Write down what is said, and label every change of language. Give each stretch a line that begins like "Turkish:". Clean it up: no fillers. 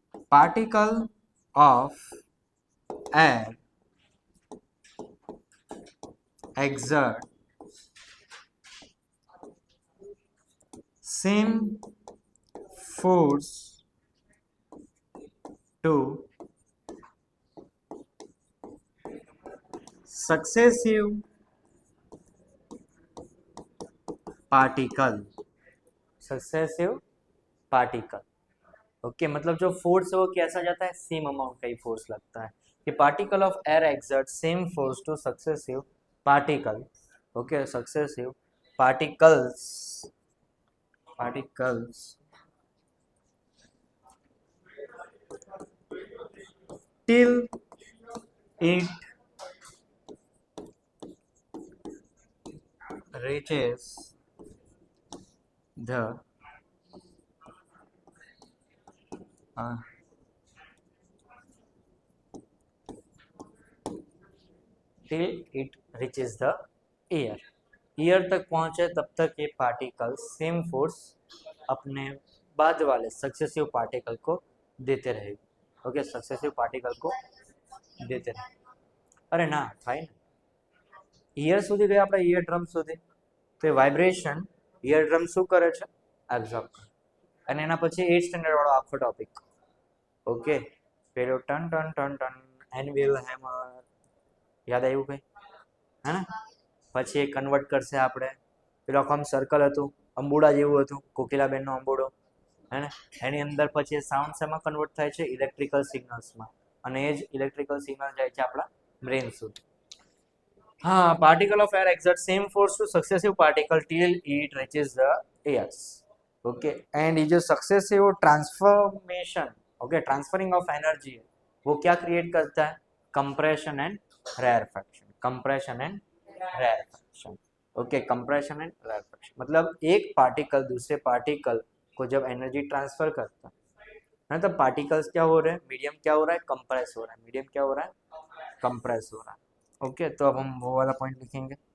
English: particle of air exert same force to successive particle, successive particle। Okay,
Hindi: मतलब जो force है वो कैसा जाता है? सेम अमाउंट का ही फोर्स लगता है।
English: कि particle of air exert same force to successive particle. Okay, successive particles, particles till it reaches the till it reaches the air।
Hindi: Year तक पहुंचे तब तक ये पार्टिकल सेम फोर्स अपने बाद वाले सक्सेसिव पार्टिकल को देते रहेगी। ओके, सक्सेसिव पार्टिकल को देते रहे।
Gujarati: अरे ना થાય ને, ઈયર સુધી ગયા આપણે ઈયર ડ્રમ સુધી, તો એ વાઇબ્રેશન ઈયર ડ્રમ શું કરે છે? એબ્ઝોર્બ કરે। અને એના પછી 8th સ્ટેન્ડર્ડ વાળો આખો ટોપિક। ઓકે, પેલો ton ton ton ton એનવિલ hammer, યાદ આવ્યું કઈ? હે ને, પછી એ કન્વર્ટ કરશે આપણે, પેલો આખો આમ સર્કલ હતું, અંબુડા જેવું હતું, કોકિલાબેનનો અંબુડો, હે ને, એની અંદર પછી એ સાઉન્ડ શેમાં કન્વર્ટ થાય છે? ઇલેક્ટ્રિકલ સિગ્નલ્સમાં, અને એ જ ઇલેક્ટ્રિકલ સિગ્નલ જાય છે આપણા બ્રેન સુધી।
English: हाँ, particle of air exert same force to successive particle till it reaches the airs। Okay, and
Hindi: ये जो
English: successive transformation, okay, transferring of energy
Hindi: है, वो क्या
English: create
Hindi: करता है?
English: compression and rarefaction, compression and rarefaction। okay, compression and rarefaction
Hindi: मतलब एक particle दूसरे पार्टिकल को जब एनर्जी ट्रांसफर करता है, तो पार्टिकल्स क्या हो रहे हैं? मीडियम क्या हो रहा है? कंप्रेस हो रहा है। मीडियम क्या हो रहा है? कंप्रेस हो रहा है। ओके, तो अब हम वो वाला पॉइंट लिखेंगे।